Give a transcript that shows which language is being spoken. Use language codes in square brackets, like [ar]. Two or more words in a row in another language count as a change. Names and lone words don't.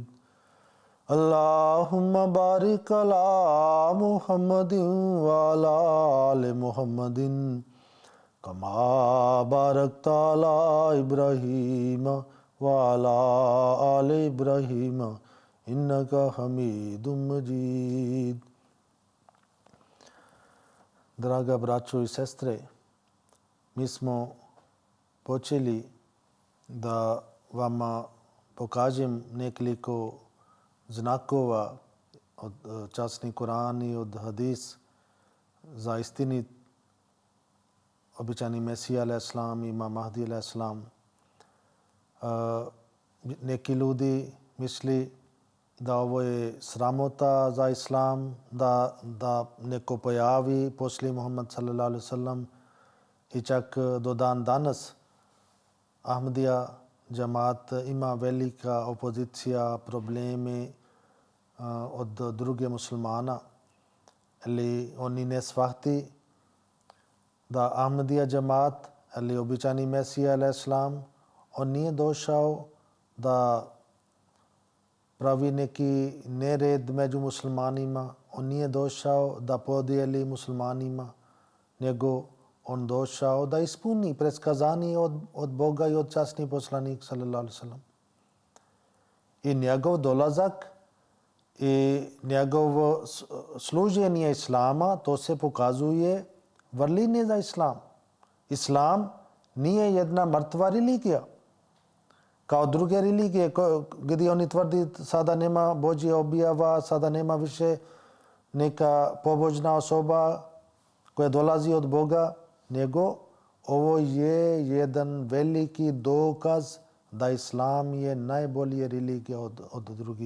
[ar] اللهم بارك على محمد وعلى آل محمد كما باركت على إبراهيم وعلى آل إبراهيم إنك حميد مجيد. [bs] Draga braćo i sestre, mi smo počeli da vama pokažem nekoliko znakova od časni Kur'an i od hadis za istinit običani Mesija a.s. Imam Mahdi a.s. Neki ljudi misli da ovo je sramota za islam, da neko pojavi poslije Muhammed [ar] صلى الله عليه وسلم [bs] i čak do dan danas Ahmadija džamat ima velika opozicija, probleme od druge muslimana, ali oni ne shvati da Ahmadija džamat ali običani Mesija [ar] عليه السلام [bs] on nije došao da pravi neki nered među muslimanima, on nije došao da podijeli muslimanima, nego on došao da ispuni predskazanje od Boga i od časni poslanik [ar] صلى الله عليه وسلم. [bs] I njegov dolazak i njegovo služenje islama, to se pokazuje vrline za islam. Islam nije jedna mrtva religija kao druge religije gdje oni tvrdi sada nema Božje objava, sada nema više neka pobožna osoba koja dolazi od Boga, nego ovo je jedan veliki dokaz da islam je najbolja religija od drugih.